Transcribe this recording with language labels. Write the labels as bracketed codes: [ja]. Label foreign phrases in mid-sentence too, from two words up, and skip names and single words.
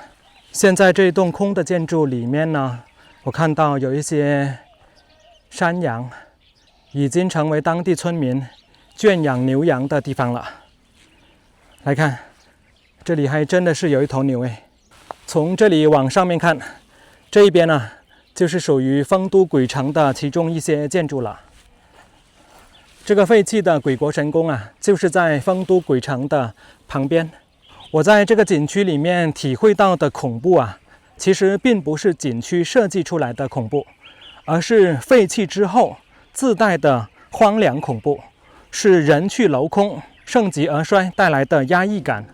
[zh] 現在這棟空的建築裡面呢，我看到有一些山羊，已經成為當地村民圈養牛羊的地方了。來看，這裡還真的是有一頭牛哎。從這裡往上面看，這一邊呢，就是屬於豐都鬼城的其中一些建築了。這個廢棄的鬼國神宮啊，就是在豐都鬼城的旁邊。我在這個景區裡面體會到的恐怖啊，其實並不是景區設計出來的恐怖，而是廢棄之後自帶的荒涼恐怖，是人去樓空、盛極而衰帶來的壓抑感。